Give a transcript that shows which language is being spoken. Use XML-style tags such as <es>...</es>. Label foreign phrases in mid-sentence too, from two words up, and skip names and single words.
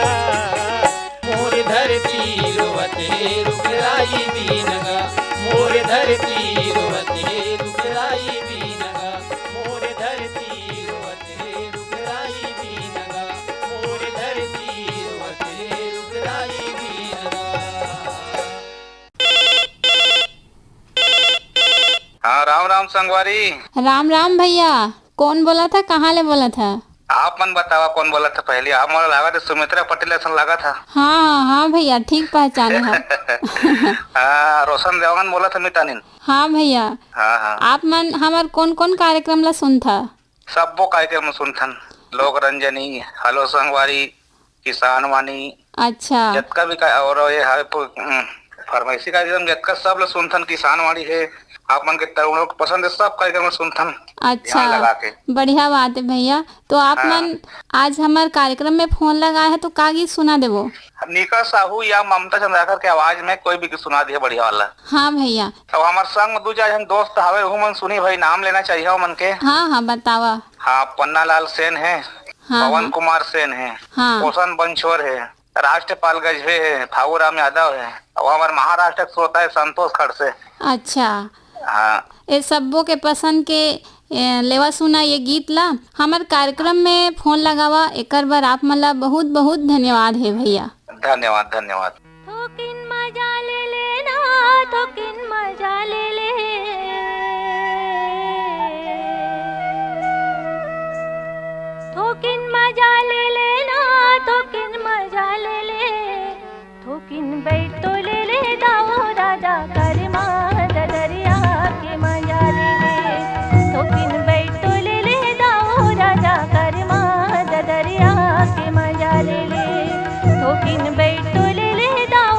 <hne>मोर धरती रोवत हे रुखराई बीनगा, मोर धरती रोवत हे रुखराई बीनगा, मोर धरती रोवत हे रुखराई बीनगा, मोर धरती रोवत हे रुखराई बीनगा। हाँ, राम राम संगवारी। राम राम भैया, कौन बोला था, कहाँ ले बोला था? आप मन बतावा कौन बोला था पहले? आप मोला लगा था सुमित्रा पटेल ऐसा लगा था। हाँ हाँ भैया, ठीक पहचाने हैं। हाँ, रोशन देवान बोला था मितानिन। हाँ भैया, हाँ हाँ, आप मन हमार कौन कौन कार्यक्रम ला सुन था? सबो कार्यक्रम सुनथन, लोक रंजनी, हलो संगवारी, किसान वाणी, अच्छा जतका भी और ये है फरमाइशी कार्यक्रम जतका सब लोग सुनथन, किसान वाणी है, आप मन के तरुणों को पसंद है, सब कार्यक्रम सुनथन। ध्यान लगा के। अच्छा, बढ़िया बात है भैया। तो आप मन आज हमारे कार्यक्रम में फोन लगाए हैं, तो का गीत सुना देवो? निका साहू या ममता चंद्राकर के आवाज में कोई भी सुना दिया बढ़िया वाला। हाँ भैया। अब हमारे संग में दू चार हम दोस्त हवे, वो मन सुनी भाई, नाम लेना चाहिए मन के। हाँ हाँ बतावा। हाँ, पन्ना लाल सेन है, हाँ, पवन हाँ, कुमार सेन है, हाँ, पोषण बंछोर है, राष्ट्रपाल गजबे है, फागू राम यादव है, और हमारे महाराष्ट्र के श्रोता है संतोष खड़से। अच्छा, हाँ, ये सबों के पसंद के लेवा सुना ये गीत ला हमारे कार्यक्रम में फोन लगावा, एकर बार आप मला बहुत बहुत धन्यवाद है भैया। धन्यवाद धन्यवाद। थोकिन मजा ले लेना, थोकिन मजा ले ले, थोकिन मजा ले लेना, थोकिन मजा ले ले, थोकिन बैठ तो ले ले दाओ राजा करमा दरिया के मजा ले ले, थोकिन बैठ तो ले ले दाओ राजा करमा दरिया के मजा ले ले, थोकिन बैठ तो ले ले</hne>